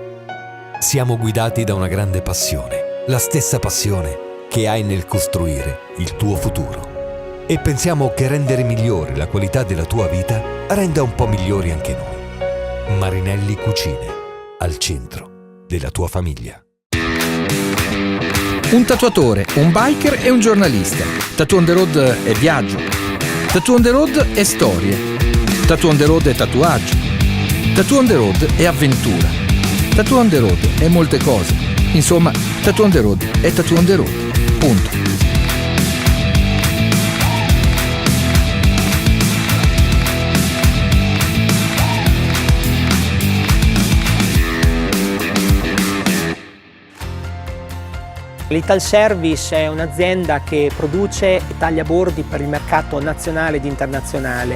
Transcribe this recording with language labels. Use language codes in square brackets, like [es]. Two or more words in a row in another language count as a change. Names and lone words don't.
[it] Siamo guidati da una grande passione, la stessa passione che hai nel costruire il tuo futuro. E pensiamo che rendere migliore la qualità della tua vita renda un po' migliori anche noi. Marinelli Cucine, al centro della tua famiglia. Un tatuatore, un biker e un giornalista. Tattoo on the road è viaggio. Tattoo on the road è storie. Tattoo on the road è tatuaggio. Tattoo on the road è avventura. Tattoo on the road è molte cose. Insomma, Tattoo on the road è Tattoo on the road. Punto. L'Ital Service è un'azienda che produce e taglia bordi per il mercato nazionale ed internazionale.